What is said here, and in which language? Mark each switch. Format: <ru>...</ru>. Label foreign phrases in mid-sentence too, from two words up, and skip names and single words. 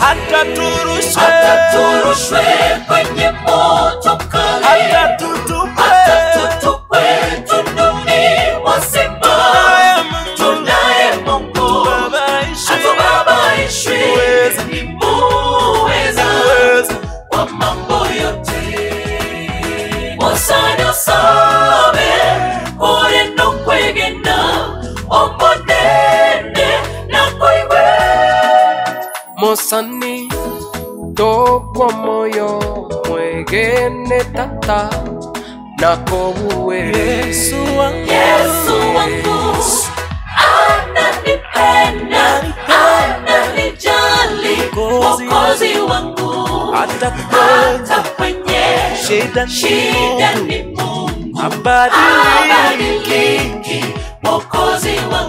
<sw>Hata turushwe kwenye moto mkali, hata tutupwe tunduni mwa simba, tunaye Mungu hatubabaishwi, ni muweza wa mambo yote.</sw> <guz>Mosana sabe ore no kwegena omonene na koiwe. Mosani tokwa moyo mwegene tata nakobuwe.</guz> <sw>Yesu wangu ananipenda, ananijali, Mwokozi wangu. Hata kwenye shida ni Mungu, habadiliki, Mwokozi wangu.</sw>